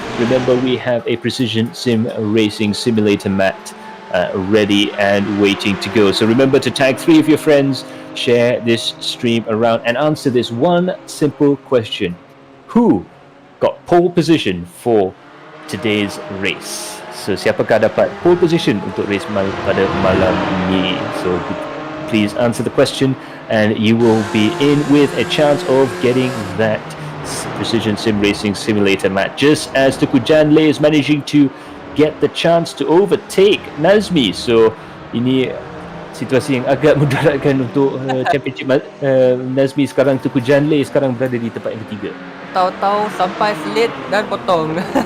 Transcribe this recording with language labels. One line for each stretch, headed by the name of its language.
English: Remember, we have a precision sim racing simulator mat ready and waiting to go. So remember to tag 3 of your friends, share this stream around, and answer this one simple question: who got pole position for today's race?
Malay: So siapakah dapat pole position untuk race pada malam ini?
English: So please answer the question, and you will be in with a chance of getting that precision sim racing simulator mat, just as Teguh Janle is managing to get the chance to overtake Nazmi.
Malay: So ini situasi yang agak mudaratkan untuk championship. Nazmi sekarang, Teguh Janle sekarang berada di tempat yang ketiga. Tahu-tahu sampai selit dan potong.